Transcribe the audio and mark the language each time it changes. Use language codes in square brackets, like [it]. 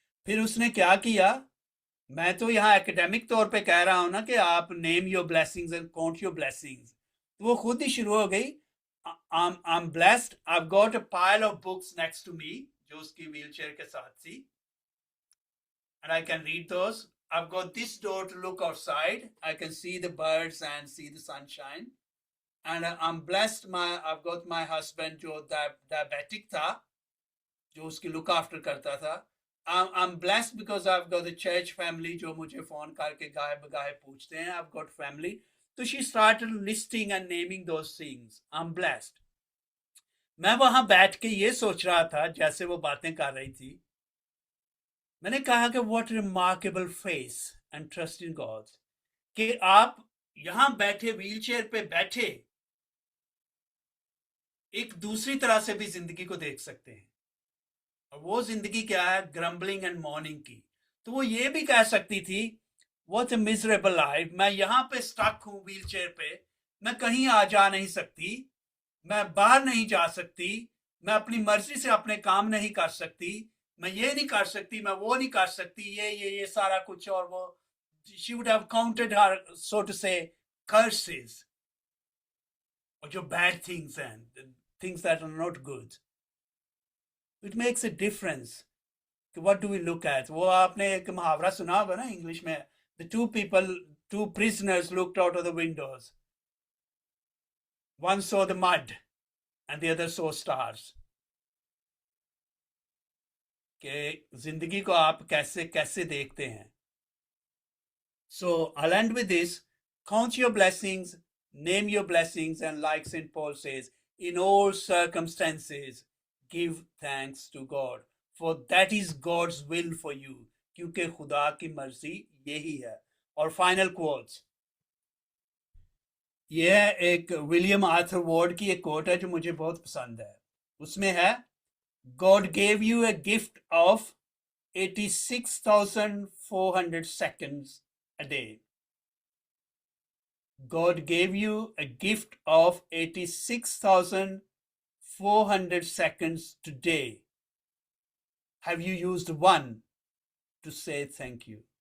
[hi] फिर उसने क्या किया, मैं तो यहाँ एकेडमिक तौर पे कह रहा हूँ ना कि आप [en] name your blessings and count your blessings, [hi] तो वो खुद ही शुरू हो गई, [en] I'm blessed, I've got a pile of books next to me, [hi] जो उसकी व्हील चेयर के साथ थी, [en] and I can read those. I've got this door to look outside, I can see the birds and see the sunshine, and I'm blessed, I've got my husband [hi] जो diabetic था, जो उसकी look after करता था। [en] I'm blessed because I've got the church family [hi] जो मुझे phone करके गाहे बगाहे पूछते हैं, [en] I've got family। [hi] तो [en] she started listing and naming those things, I'm blessed। [hi] मैं वहां बैठ के ये सोच रहा था जैसे वो बातें कर रही थी, मैंने कहा कि [en] what remarkable faith and trust in God, [hi] कि आप यहां बैठे, व्हील चेयर पे बैठे, एक दूसरी तरह से भी जिंदगी को देख सकते हैं। और वो जिंदगी क्या है, [en] grumbling and mourning [hi] की। तो वो ये भी कह सकती थी, [en] what a miserable life, [hi] मैं यहाँ पे स्टक हूँ व्हील चेयर पे, मैं कहीं आ जा नहीं सकती, मैं बाहर नहीं जा सकती, मैं अपनी मर्जी से अपने काम नहीं कर सकती, मैं ये नहीं कर सकती, मैं वो नहीं कर सकती, ये सारा कुछ। और वो, [en] she would have counted her, so to say, curses, or [hi] जो [en] bad things and things that are not good. It makes a difference. What do we look at? [hi] वो आपने एक मुहावरा सुना होगा ना इंग्लिश में, [en] the two prisoners looked out of the windows, one saw the mud and the other saw stars। [hi] कि जिंदगी को आप कैसे कैसे देखते हैं। [en] So I'll end with this, count your blessings, name your blessings, and like St. Paul says, in all circumstances give thanks to God, for that is God's will for you, [hi] क्योंकि खुदा की मर्जी यही है। और [en] final quotes, [hi] ये है एक विलियम आर्थर वार्ड की एक कोट है जो मुझे बहुत पसंद है। उसमें है, [en] God gave you a gift of 86,400 seconds a day. God gave you a gift of 86,400 seconds today. Have you used one to say thank you.